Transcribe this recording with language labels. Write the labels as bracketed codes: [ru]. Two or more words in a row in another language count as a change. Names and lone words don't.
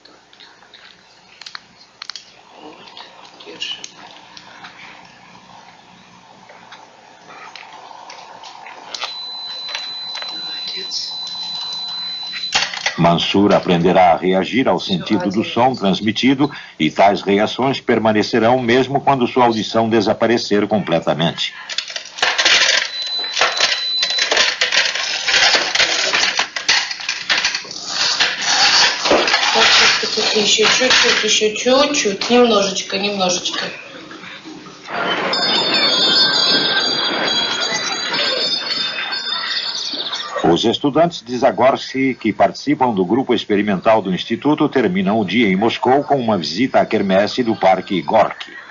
[pt] Mansur aprenderá a reagir ao sentido do som transmitido e tais reações permanecerão mesmo quando sua audição desaparecer completamente. [ru] Еще чуть-чуть, немножечко. [pt] Os estudantes de Zagorsky que participam do grupo experimental do Instituto terminam o dia em Moscou com uma visita à quermesse do Parque Gorky.